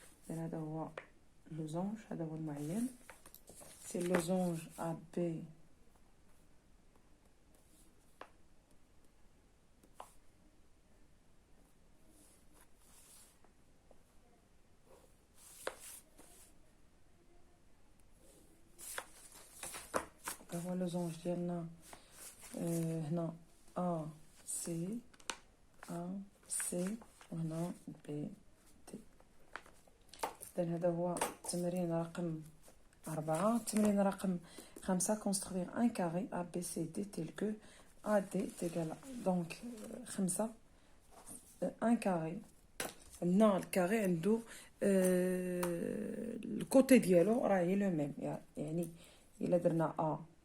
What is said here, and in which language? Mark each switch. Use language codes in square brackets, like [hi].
[ar] هذا هو اللوزونج، هذا هو المعين. سي اللوزونج ا بي هو اللوزونج ديالنا هنا ا سي وهنا بي تي. اذا هذا هو التمرين رقم 4. التمرين رقم 5 [fr] construire un carré A B C D tel que AD est égal à donc 5 un carré. [ar] هنا الكاري عنده الكوتي ديالو راه هي لو ميم، يعني الا درنا ا